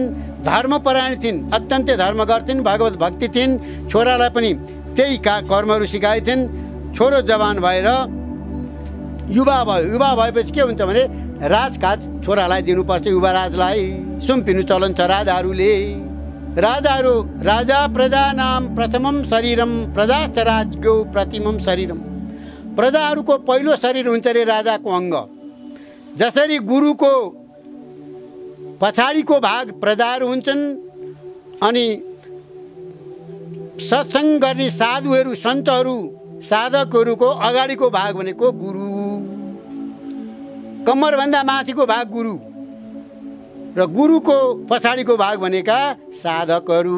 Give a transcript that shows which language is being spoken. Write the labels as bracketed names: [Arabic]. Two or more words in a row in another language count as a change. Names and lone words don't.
[Nepali] धर्मपरायण थिइन्, अत्यन्तै धर्म गर्थिन्, भगवत भक्ति थिइन्। छोरालाई पनि त्यही कर्महरू सिकाइथिन्। छोरो जवान भएर युवा भयो। युवा भएपछि के हुन्छ भने राजकाज छोरालाई दिनुपर्छ, युवराजलाई सुम्पिनु चलन छ राजाहरूले। [Sanskrit] राजा प्रजा नाम प्रथमम शरीरम प्रजाश्च राज्ञो प्रतिमम शरीरम। [Nepali] प्रजाहरूको पहिलो शरीर हुन्छ रे राजाको अङ्ग। जसरी गुरुको पछाडिको भाग प्रजाहरू हुन्छन् अनि सत्सङ्ग गर्ने साधुहरू सन्तहरू साधकहरूको अगाडिको भाग भनेको गुरु, कम्मरभन्दा माथिको भाग गुरु र गुरुको पछाडिको भाग भनेका साधकहरू।